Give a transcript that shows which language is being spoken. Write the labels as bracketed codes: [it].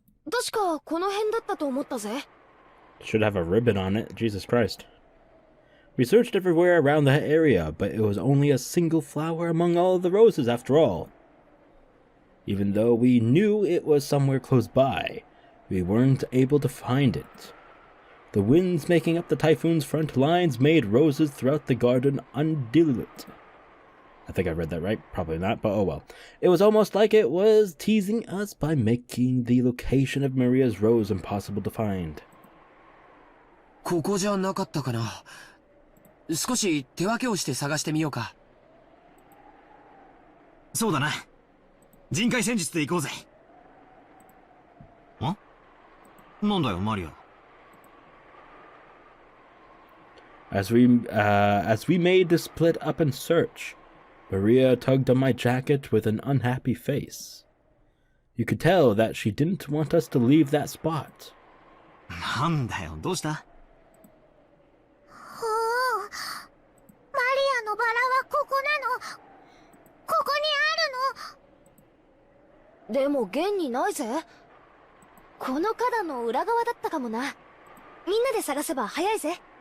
[ja] 確かこの辺だったと思ったぜ。 [en] Should have a ribbon on it, Jesus Christ. We searched everywhere around that area, but it was only a single flower among all the roses after all. Even though we knew it was somewhere close by, we weren't able to find it. The winds making up the typhoon's front lines made roses throughout the garden undulate. I think I read that right, probably not, but oh well. It was almost like it was teasing us by making the location of Maria's rose impossible to find. [ja] ここじゃなかったかな。少し手分けをして探してみようか。そうだな。人海戦術で行こうぜ。ん？なんだよ、マリア。 [en] As we made the split up in search, Maria tugged on my jacket with an unhappy face. You could tell that she didn't want us to leave that spot. [ja] なんだよ、どうした？ほう、マリアのバラはここなの。ここにあるの。でも現にないぜ。この花壇の裏側だったかもな。みんなで探せば早いぜ。